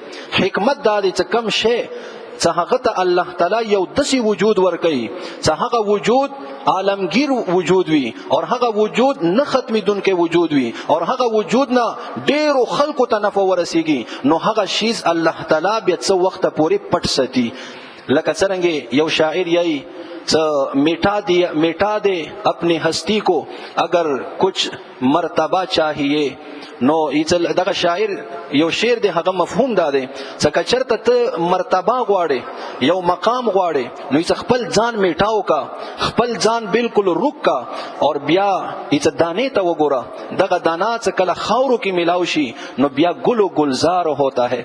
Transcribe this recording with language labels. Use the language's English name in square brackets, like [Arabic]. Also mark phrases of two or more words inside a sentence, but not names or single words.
[Pashto] حکمت دا دی چې کم شی څه هغه ته الله تعالی یو دسی وجود ورکړي چې هغه وجود عالمگیر وجود وي او هغه وجود نه ختمیدونکې وجود وي او هغه وجود نه ډیرو خلکو ته نفع ورسیږي، نو هغه شیز الله تعالی بیا څه وخت پورې پټ ساتي. لکه څنګه یو شاعر یې [Urdu] مٹا دے اپنی ہستی کو اگر کچھ مرتبہ چاہیے [Pashto] نو دغه شاعر یو شعر دی هغه مفهوم داده څکه چرته ته مرتبه غواړي یو مقام غواړي نو یې خپل ځان میټاو کا خپل ځان بالکل روک کا اور بیا یې دانه ته وګوره دغه دانا څه کله خاورو کې ملاو شي نو بیا ګل او گلزار [Urdu] ہوتا ہے.